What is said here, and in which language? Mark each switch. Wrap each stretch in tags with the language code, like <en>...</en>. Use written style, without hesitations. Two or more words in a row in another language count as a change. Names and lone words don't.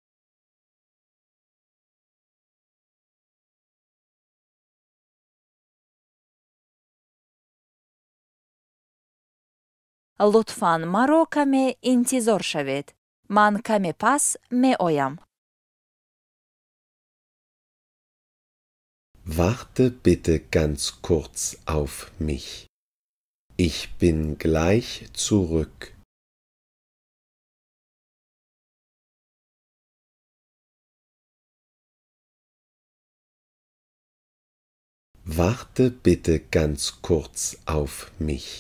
<fa>لطفاً مرا کمی انتظار شوید. من کمی پس می آیم.</fa> <de>Warte bitte ganz kurz auf mich. Ich bin gleich zurück. Warte bitte ganz kurz auf mich.</de>